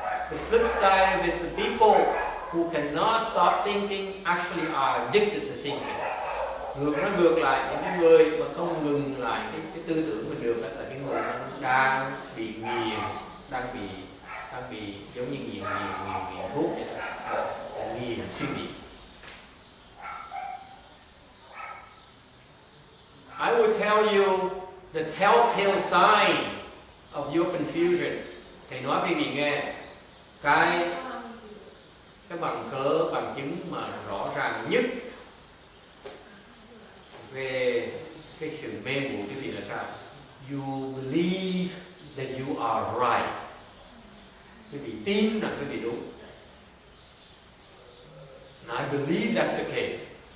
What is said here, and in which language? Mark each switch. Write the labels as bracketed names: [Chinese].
[English] The flip side of it, the people who cannot stop thinking actually are addicted to thinking. [Vietnamese] Ngược lại, những người mà không ngừng lại cái tư tưởng mình được là cái người đang bị nghiện, đang bị giống như nghiện thuốc vậy đó, nghiện suy nghĩ. [English] I will tell you the telltale sign of your confusions. [Vietnamese] Thầy nói quý vị nghe, cái bằng cớ, bằng chứng mà rõ ràng nhất về cái sự mê muội quý vị là sao? [English] You believe that you are right. [Vietnamese] Quý vị tin là quý vị đúng. [English] And I believe that's the case.